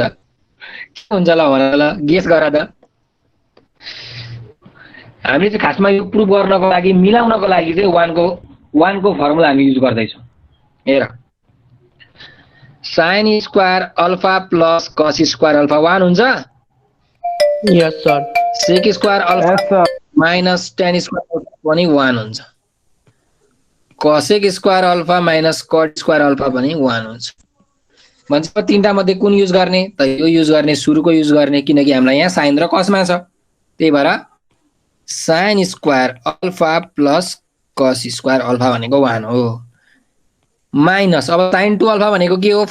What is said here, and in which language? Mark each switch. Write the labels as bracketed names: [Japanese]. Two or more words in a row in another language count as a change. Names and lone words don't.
[Nepali] के हुन्छ ल भन ल गेस गर त। हामीले चाहिँ खासमा यो प्रुफ गर्नको लागि मिलाउनको लागि चाहिँ 1 को फर्मुला हामी युज गर्दैछौँ। [English] हेर sin square alpha plus cos square alpha 1 हुन्छ। yes sir. sec square alpha yes sir minus tan square [Nepali] पनि 1 हुन्छ। [English] cosec square alpha minus cot square alpha [Nepali] पनि 1 हुन्छ। भन्छ तीनटा मध्ये कुन युज गर्ने त? यो युज गर्ने सुरुको युज गर्ने किनकि हामीलाई यहाँ sin र cos मा छ। त्यही भएर [English] sin square alpha plus cos square alpha [Nepali] भनेको 1 हो। माइनस अब sin 2 अल्फा भनेको के हो?